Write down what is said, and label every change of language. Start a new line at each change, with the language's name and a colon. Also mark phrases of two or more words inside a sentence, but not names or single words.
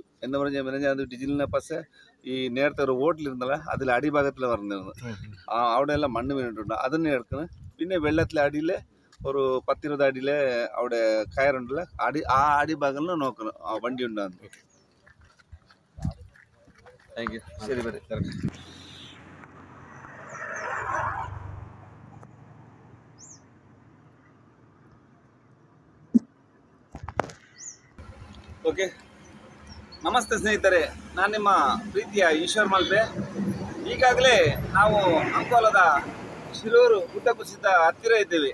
Malayalam: എന്ന് പറഞ്ഞാൽ അത് ഡിജിറ്റലിനെ പക്ഷേ ഈ നേരത്തെ ഒരു ഹോട്ടലിരുന്നല്ലേ അതിൽ അടിഭാഗത്തിൽ പറഞ്ഞിരുന്നത് അവിടെയെല്ലാം മണ്ണ് വീണിട്ടുണ്ട്. അതിനെ എടുക്കുന്നത്. പിന്നെ വെള്ളത്തിലെ അടിയിൽ ഒരു 10-20 അടിയിൽ അവിടെ കയറുണ്ടല്ലോ, ആ അടിഭാഗങ്ങളിൽ നോക്കണം ആ വണ്ടി ഉണ്ടാകുന്നത്.
English: thank you.
Malayalam: ശരി വരെ ഇറങ്ങി.
Kannada: ಓಕೆ, ನಮಸ್ತೆ ಸ್ನೇಹಿತರೆ, ನಾನು ನಿಮ್ಮ ಪ್ರೀತಿಯ ಈಶ್ವರ್ ಮಲ್ಪೆ. ಈಗಾಗಲೇ ನಾವು ಅಂಕೋಲದ ಶಿರೂರು ಗುಡ್ಡ ಕುಸಿತ ಹತ್ತಿರ ಇದ್ದೇವೆ.